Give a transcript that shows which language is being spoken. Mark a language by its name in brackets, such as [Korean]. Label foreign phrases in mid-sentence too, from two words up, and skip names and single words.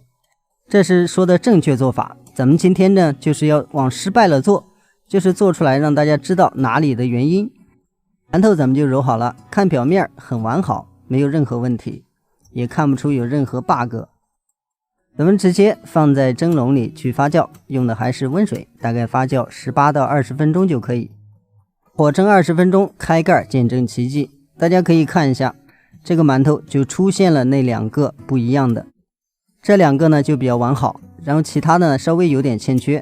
[Chinese] 這是說的正確做法。咱們今天呢，就是要往失敗了做，就是做出來讓大家知道哪裡的原因。饅頭咱們就揉好了，看表面很完好，沒有任何問題，也看不出有任何 bug。咱們直接放在蒸籠裡去發酵，用的還是溫水，大概發酵18到20分鐘就可以。火蒸20分鐘，開蓋見證奇蹟。大家可以看一下，這個饅頭就出現了那2個不一樣的，這2個呢就比較完好，然後其他的呢稍微有點欠缺。